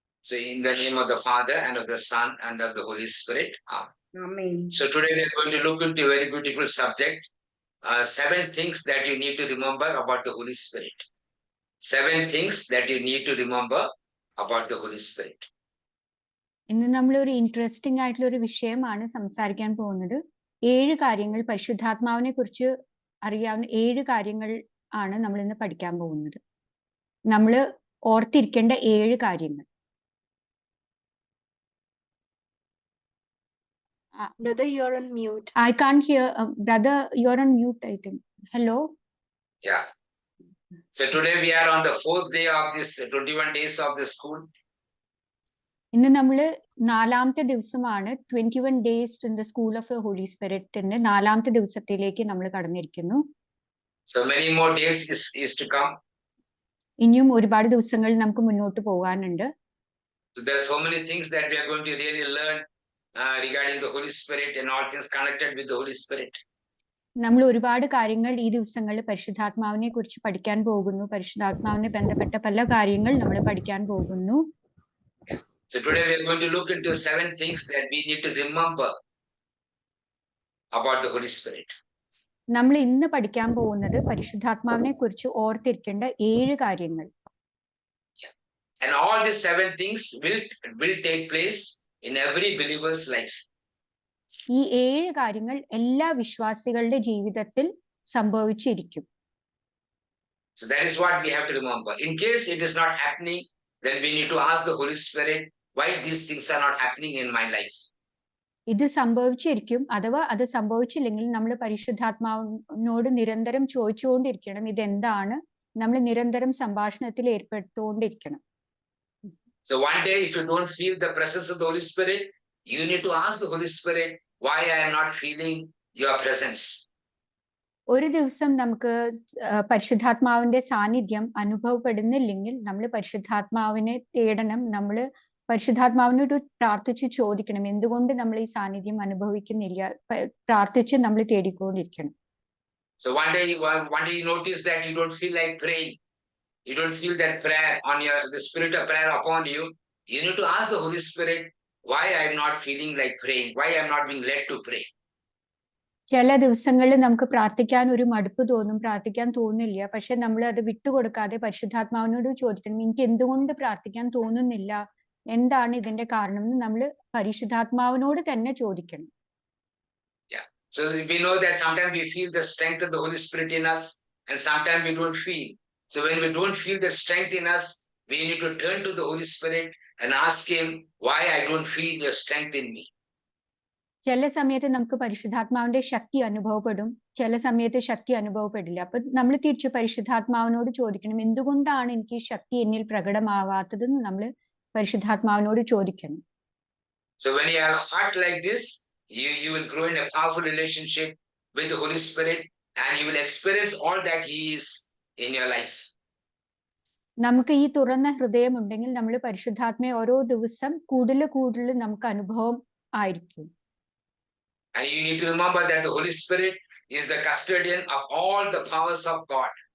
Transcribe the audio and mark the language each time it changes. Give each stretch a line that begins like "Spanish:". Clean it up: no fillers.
English: In the name of the Father, and of the Son, and of the Holy Spirit. Amen. So today we are going to look into a very beautiful subject. 7 things that you need to remember about the Holy Spirit. 7 things that you need to remember about the Holy Spirit.
Malayalam: ഇന്ന് നമ്മൾ ഒരു interesting ആയിട്ടുള്ള ഒരു വിഷയമാണ് സംസാരിക്കാൻ പോകുന്നത്. 7 കാര്യങ്ങൾ, പരിശുദ്ധാത്മാവിനെ കുറിച്ച് അറിയാവുന്ന 7 കാര്യങ്ങൾ ആണ് നമ്മൾ ഇന്ന് പഠിക്കാൻ പോകുന്നത്. നമ്മൾ ഓർത്തിരിക്കേണ്ട 7 കാര്യങ്ങൾ.
English: Brother, you're on mute. I can't hear. Brother, you're on mute, I think. Hello? Yeah. So today we are on the 4th day of this 21 days of the school.
Malayalam: ഇന്ന് നമ്മൾ 4ാമത്തെ ദിവസമാണ്
English: 21 days in the school of the Holy Spirit.
Malayalam: 4ാമത്തെ ദിവസത്തിലേക്ക് നമ്മൾ കടന്നിരിക്കുന്നു.
English: So many more days is to come.
Malayalam: ഇനിയും ഒരുപാട് ദിവസങ്ങൾ നമുക്ക് മുന്നോട്ട് പോകാനുണ്ട്.
English: So there are so many things that we are going to really learn regarding the Holy Spirit and all things connected with the Holy Spirit.
Malayalam: നമ്മൾ ഒരുപാട് കാര്യങ്ങൾ ഈ ദിവസങ്ങളിൽ പരിശുദ്ധാത്മാവിനെ കുറിച്ച് പഠിക്കാൻ പോകുന്നു. പരിശുദ്ധാത്മാവിനെ ബന്ധപ്പെട്ട പല കാര്യങ്ങൾ നമ്മൾ പഠിക്കാൻ പോകുന്നു.
English: So today we are going to look into 7 things that we need to remember about the Holy Spirit.
Malayalam: നമ്മൾ ഇന്ന് പഠിക്കാൻ പോകുന്നത് പരിശുദ്ധാത്മാവിനെ കുറിച്ച് ഓർത്തിരിക്കേണ്ട 7 കാര്യങ്ങൾ.
English: And all these 7 things will take place in every believer's life.
Malayalam: ഈ 7 കാര്യങ്ങൾ എല്ലാ വിശ്വാസികളുടെ ജീവിതത്തിൽ സംഭവിച്ചിരിക്കും.
English: So that is what we have to remember. In case it is not happening, then we need to ask the Holy Spirit, why these things are not happening in my life.
Malayalam: ഇത് സംഭവിച്ചിരിക്കും. അഥവാ അത് സംഭവിച്ചില്ലെങ്കിൽ നമ്മൾ പരിശുദ്ധാത്മാവിനോട് നിരന്തരം ചോദിച്ചുകൊണ്ടിരിക്കണം, ഇതെന്താണ്. നമ്മൾ നിരന്തരം സംഭാഷണത്തിൽ ഏർപ്പെട്ടുകൊണ്ടിരിക്കണം.
English: So one day, if you don't feel the presence of the Holy Spirit, you need to ask the Holy Spirit, why I am not feeling your presence.
Malayalam: ഒരു ദിവസം നമുക്ക് പരിശുദ്ധാത്മാവിന്റെ സാന്നിധ്യം അനുഭവപ്പെടുന്നില്ലെങ്കിൽ നമ്മൾ പരിശുദ്ധാത്മാവിനെ തേടണം. നമ്മൾ പരിശുദ്ധാത്മാവിനോട് പ്രാർത്ഥിച്ച് ചോദിക്കണം, എന്തുകൊണ്ട് നമ്മൾ ഈ സാന്നിധ്യം അനുഭവിക്കുന്നില്ല. പ്രാർത്ഥിച്ച് നമ്മൾ തേടിക്കൊണ്ടിരിക്കണം.
English: So one day you notice that you don't feel like praying. You don't feel that prayer on the spirit of prayer upon you. You need to ask the Holy Spirit, why I am not feeling like praying, why I am not being led to pray.
Malayalam: ചില ദിവസങ്ങളിൽ നമുക്ക് പ്രാർത്ഥിക്കാൻ ഒരു മടുപ്പ് തോന്നും, പ്രാർത്ഥിക്കാൻ തോന്നില്ല. പക്ഷെ നമ്മൾ അത് വിട്ടുകൊടുക്കാതെ പരിശുദ്ധാത്മാവിനോട് ചോദിക്കണം, എനിക്ക് എന്തുകൊണ്ട് പ്രാർത്ഥിക്കാൻ തോന്നുന്നില്ല, എന്താണ് ഇതിന്റെ കാരണം എന്ന് നമ്മൾ പരിശുദ്ധാത്മാവിനോട് തന്നെ ചോദിക്കണം.
English: Yeah. So we know that sometimes we feel the strength of the Holy Spirit in us, and sometimes we don't feel. So when we don't feel the strength in us, we need to turn to the Holy Spirit and ask him, why I don't feel your strength in me.
Malayalam: ചില സമയത്ത് നമുക്ക് പരിശുദ്ധാത്മാവിന്റെ ശക്തി അനുഭവപ്പെടും, ചില സമയത്ത് ശക്തി അനുഭവപ്പെടില്ല. അപ്പൊ നമ്മൾ തിരിച്ചു പരിശുദ്ധാത്മാവിനോട് ചോദിക്കണം, എന്തുകൊണ്ടാണ് എനിക്ക് ശക്തി എന്നിൽ പ്രകടമാവാത്തതെന്ന് നമ്മൾ പരിശുദ്ധാത്മാവിനോട് ചോദിക്കണം.
English: So when you have a heart like this, you will grow in a powerful relationship with the Holy Spirit, and you will experience all that he is in your life.
Malayalam: നമുക്ക് ഈ തുറന്ന ഹൃദയം ഉണ്ടെങ്കിൽ നമ്മൾ പരിശുദ്ധാത്മയെ ഓരോ ദിവസം കൂടുതൽ നമുക്ക് അനുഭവം ആയിരിക്കും.
English: And you need to remember that the Holy Spirit is the custodian of all the powers of God.